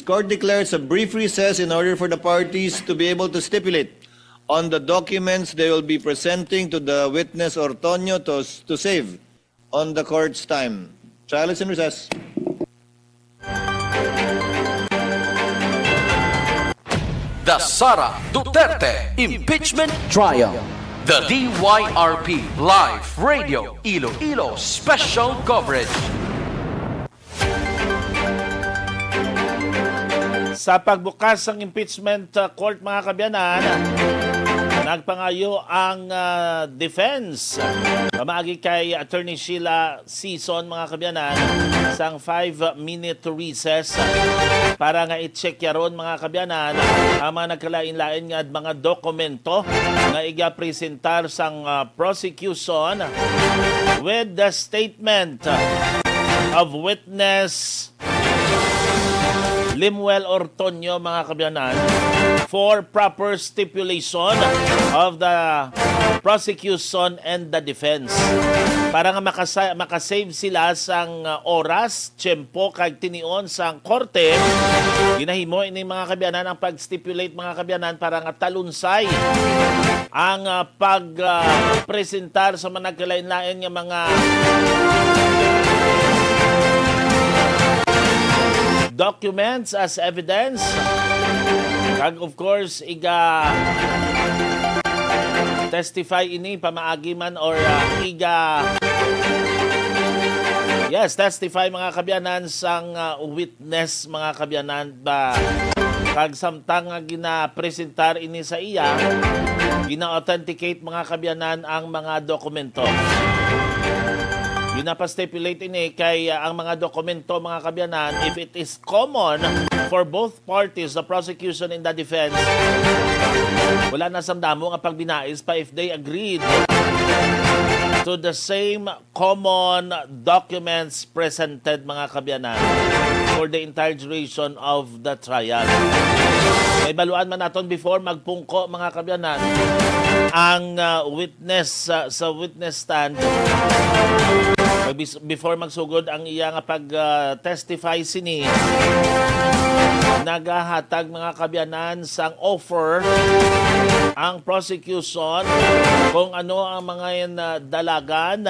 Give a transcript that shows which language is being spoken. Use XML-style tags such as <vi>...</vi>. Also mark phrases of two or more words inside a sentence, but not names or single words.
<en>Court declares a brief recess in order for the parties to be able to stipulate on the documents they will be presenting to the witness Ortonio to save on the court's time. Trial is in recess. The Sara Duterte Impeachment Trial. The DYRP Live Radio Iloilo Special Coverage.</en> <hil>Sa pagbukas ng impeachment court, mga kabyanan, nagpangayo ang defense pamaagi kay Attorney Sheila Season, mga kabyanan, sang</hil> <en>5-minute recess</en> <hil>para nga i-check yaron, mga kabyanan, ang mga nagkalain-lain nga mga dokumento nga iga-presentar sang prosecution</hil> <en>with the statement of witness Limuel Ortonio,</en> <hil>mga kabyanan,</hil> <en>for proper stipulation of the prosecution and the defense.</en> <hil>Para nga makasave sila sang oras, tiyempo, kag tinion sang korte, ginahimo ini, mga kabyanan, ang pag-stipulate, mga kabyanan, para nga talunsay ang pag-presentar sa mga nagkalain-lain nga mga</hil> <en>documents as evidence.</en> <hil>Kag</hil> <en>of course,</en> <hil>testify ini pamaagi man or testify, mga kabyanan, sang witness, mga kabyanan, ba kag samtang gina-presentar ini sa iya, gina-authenticate, mga kabyanan, ang mga dokumento. Ginapa-stipulate ini kay ang mga dokumento, mga kabyanan,</hil> <en>if it is common for both parties, the prosecution and the defense,</en> <hil>wala na samdamo nga pagbinais pa</hil> <en>if they agreed to the same common documents presented,</en> <hil>mga kabyanan,</hil> <en>for the entire duration of the trial.</en> <hil>May baluan man naton before magpungko, mga kabyanan, ang witness sa</hil> <en>witness stand before</en> <hil>magsugod ang iya nga pag-testify sini, nagahatag, mga kabyanan, sang offer ang prosecution kung ano ang mga dalagan</hil>